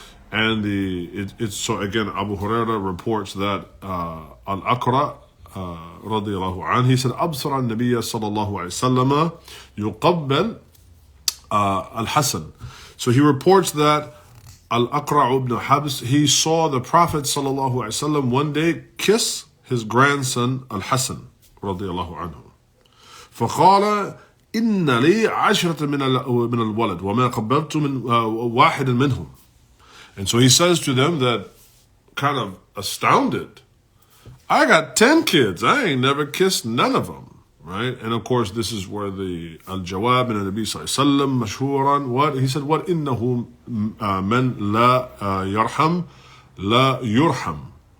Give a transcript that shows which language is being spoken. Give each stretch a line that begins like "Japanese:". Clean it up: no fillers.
English: And it's so again, Abu Huraira reports that Al-Aqra radiyallahu anhu, he said,
Arabic: أبصر النبي صلى الله عليه وسلم يقبل
English: Al-Hasan. So he reports that Al-Aqra ibn Habs, he saw the Prophet sallallahu alaihi wasallam one day kiss his grandson Al-Hasan radiyallahu anhu.
Arabic: فقال إن لي عشرة من الولد وما قبلت من واحد منهم.
English: And so he says to them that, kind of astounded, I got 10 kids. I ain't never kissed none of them, right? And of course, this is where the al-jawab in the Nabi sallallahu alaihi wasallam mashhuran, what he said, what
Arabic: innahu man la yarham la yurham.